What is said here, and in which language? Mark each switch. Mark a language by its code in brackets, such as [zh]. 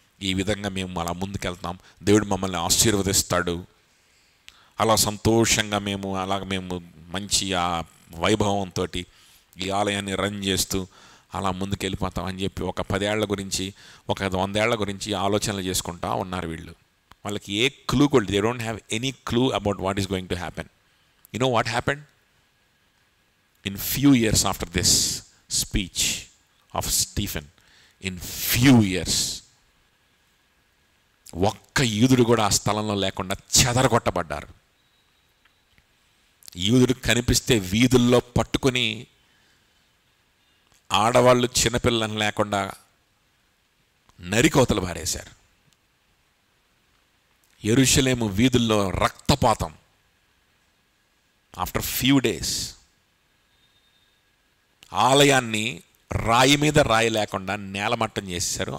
[te] ఈ విధంగా మేము అలా ముందుకెళ్తాం, దేవుడు మమ్మల్ని ఆశీర్వదిస్తాడు, అలా సంతోషంగా మేము మంచి ఆ వైభవంతో ఈ ఆలయాన్ని రన్ చేస్తూ అలా ముందుకెళ్ళిపోతాం అని చెప్పి ఒక 10 ఏళ్ల గురించి, ఒక 100 ఏళ్ల గురించి ఆలోచనలు చేసుకుంటా ఉన్నారు వీళ్ళు. వాళ్ళకి ఏ క్లూ కూడా, [en] They don't have any clue about what is going to happen. You know what happened? In few years after this speech of Stephen, in few years, [te] ఒక్క యూదుడు కూడా ఆ స్థలంలో లేకుండా చెదరగొట్టబడ్డారు. యూదుడు కనిపిస్తే వీధుల్లో పట్టుకొని ఆడవాళ్ళు చిన్నపిల్లలను లేకుండా నరికోతలు పారేశారు. యెరూషలేము వీధుల్లో రక్తపాతం. [en] after few days [te] ఆలయాన్ని రాయి మీద రాయి లేకుండా నేలమట్టం చేశారు.